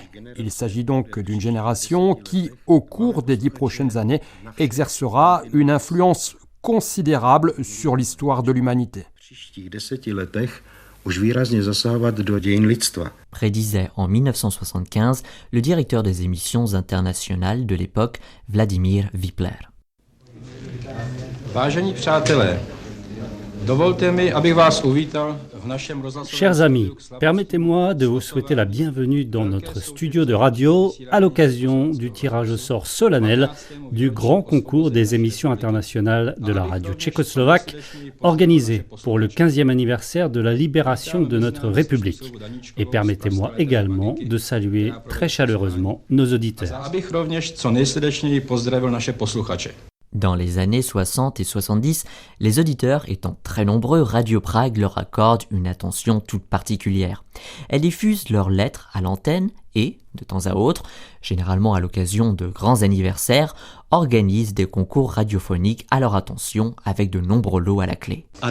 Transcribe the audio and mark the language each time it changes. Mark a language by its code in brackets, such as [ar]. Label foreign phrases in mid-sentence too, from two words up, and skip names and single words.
[fr] Il s'agit donc d'une génération qui, au cours des 10 prochaines années, exercera une influence considérable sur l'histoire de l'humanité. Prédisait en 1975 le directeur des émissions internationales de l'époque, Vladimír Vypler. [cs] Vážení přátelé, dovolte mi, abych vás uvítal v našem rozhlasovém. [fr] Chers amis, permettez-moi de vous souhaiter la bienvenue dans notre studio de radio à l'occasion du tirage au sort solennel du grand concours des émissions internationales de la radio tchécoslovaque organisé pour le 15e anniversaire de la libération de notre République. Et permettez-moi également de saluer très chaleureusement nos auditeurs. [cs] Abych rovněž co nejsrdečněji pozdravil naše posluchače. [fr] Dans les années 60 et 70, les auditeurs étant très nombreux, Radio Prague leur accorde une attention toute particulière. Elle diffuse leurs lettres à l'antenne et, de temps à autre, généralement à l'occasion de grands anniversaires, organise des concours radiophoniques à leur attention avec de nombreux lots à la clé.